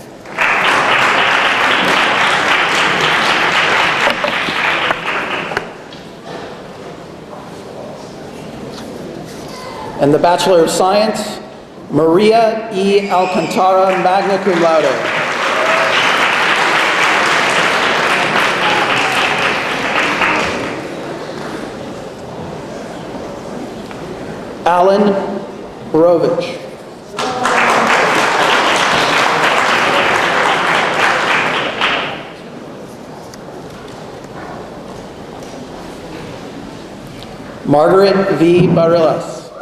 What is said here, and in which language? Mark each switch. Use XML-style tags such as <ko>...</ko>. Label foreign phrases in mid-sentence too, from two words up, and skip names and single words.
<en>And the Bachelor of Science, Maria E. Alcantara,</en> <la>magna cum laude.</la> <en>Alan Borovich. Margaret V. Barillas.</en>